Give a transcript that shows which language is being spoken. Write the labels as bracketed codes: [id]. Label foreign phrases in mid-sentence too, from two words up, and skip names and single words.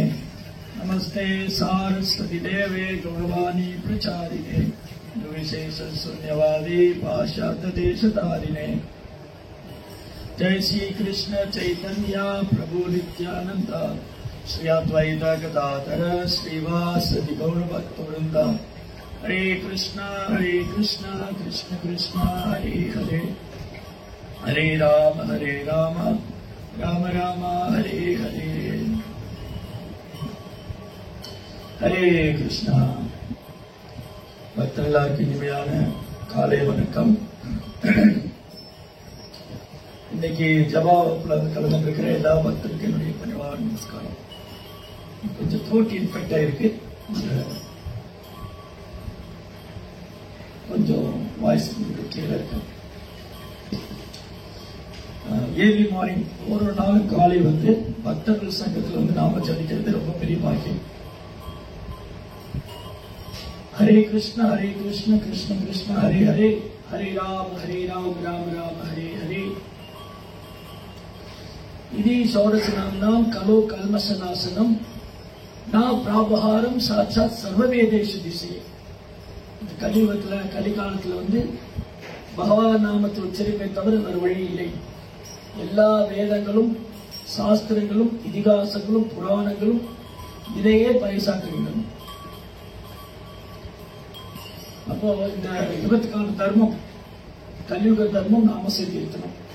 [sa] नमस्ते सारस्वती देवे गौरवाणी प्रचारिणे विशेष शून्यवादी पाश्चात्य देशतारिणे। जय श्री कृष्ण चैतन्य प्रभु नित्यानंद श्री अद्वैत गदाधर श्रीवासदि गौर भक्तवृंद। हरे कृष्ण कृष्ण कृष्ण हरे हरे, हरे राम राम राम हरे हरे। हरे कृष्णा। [ta] பக்தர்களுக்கு இனிமையான காலை வணக்கம். இன்னைக்கு ஜபா வகுப்புல கலந்துருக்கிற எல்லா பக்தருக்கும் என்னுடைய பணிவான நமஸ்காரம். கொஞ்சம் [en] throat infect [ta] ஆயிருக்கு, கொஞ்சம் [en] voice clear [ta] இருக்கு. [en] early morning [ta] ஒரு நாள் காலை பக்தர்கள் சங்கத்தில் நாம ஜபிக்கிறது ரொம்ப பெரிய பாக்கியம். [sa] हरे कृष्ण कृष्ण कृष्ण हरे हरे, हरे राम राम राम हरे हरे। इति षोडशनाम्नां कलो कल्मषनाशनम ना प्रापहारम साक्षात् सर्ववेदेषु दिशे। [ta] கலியுகத்துல கலிகாலத்துல பகவான் நாமத்தை உச்சரிப்பை தவிர வேறு வழி இல்லை. எல்லா வேதங்களும் சாஸ்திரங்களும் இதிகாசங்களும் புராணங்களும் இதையே பறைசாற்றுகின்றன. அப்போ இந்த யுகத்துக்கான தர்மம், கலியுக தர்மம் நாம சங்கீர்த்தனம்.